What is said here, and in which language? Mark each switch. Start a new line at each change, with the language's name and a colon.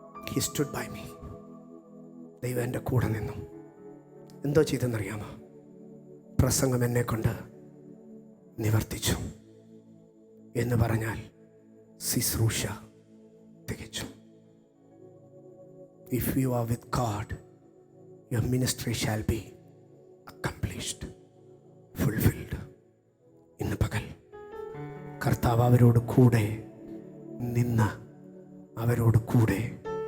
English: He stood by me.
Malayalam: ദൈവം എൻ്റെ കൂടെ നിന്നു. എന്തോ ചെയ്തെന്നറിയാമോ? പ്രസംഗം എന്നെ കൊണ്ട് നിവർത്തിച്ചു എന്ന് പറഞ്ഞാൽ ശുശ്രൂഷ തികച്ചു.
English: If you are with God, your ministry shall be accomplished, fulfilled.
Malayalam: ഇന്ന് പകൽ കർത്താവ് അവരോട് കൂടെ നിന്ന് അവരോട് കൂടെ